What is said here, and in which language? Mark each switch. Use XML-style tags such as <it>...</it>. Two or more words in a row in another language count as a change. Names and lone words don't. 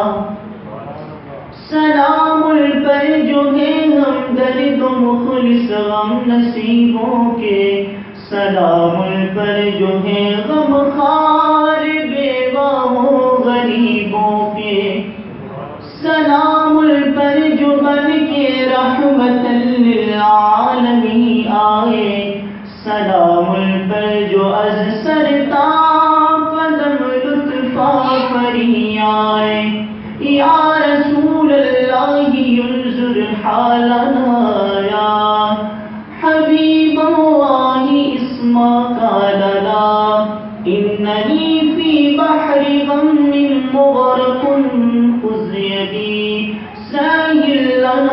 <ur>سلام پر جو ہے ہمدرد و مخلص غم نصیبوں کے سلام پر جو ہے غم خوار بیواؤں غریبوں کے سلام پر جو بن کے</ur> <ar>رحمت للعالمین</ar> <ur>آئے سلام پر جو از سرتا قدم لطفا پری آئے</ur> <ar>یا رسول اللہ انظر حالنا یا حبیب اللہ اسمک لنا اننی فی بحر غم مغرق خذ یدی ساہل</ar>